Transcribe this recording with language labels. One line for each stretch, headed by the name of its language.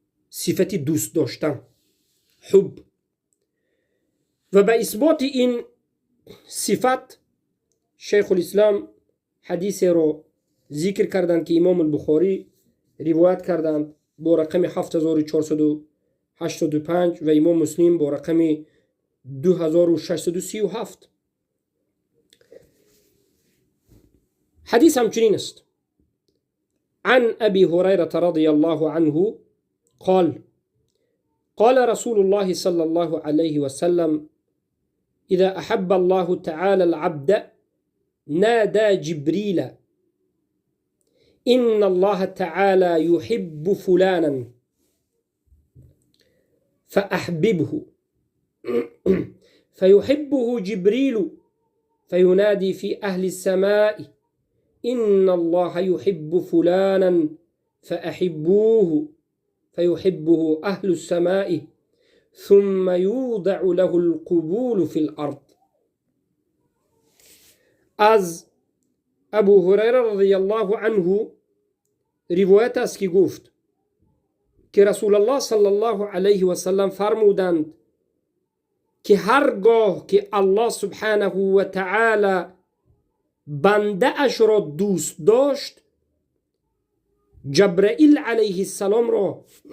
Persian: صفت دوست داشتن، حب. و به اثبات این صفت شیخ الاسلام حدیث رو ذکر کردند که امام البخاری روایت کردند با رقم 7485 و امام مسلم با رقم 2637. حدیث همچنین است:
Arabic: عن ابي هريره رضي الله عنه قال قال رسول الله صلى الله عليه وسلم اذا احب الله تعالى العبد نادى جبريل إن الله تعالى يحب فلانا فأحببه فيحبه جبريل فينادي في أهل السماء إن الله يحب فلانا فأحبوه فيحبه أهل السماء ثم يوضع له القبول في الأرض.
Persian: از ابو هریره رضی الله عنه روایت است که گفت که رسول الله صلی الله علیه و سلم فرمودند که هرگاه که الله سبحانه و تعالی بنده اش را دوست داشت، جبرائیل علیه السلام را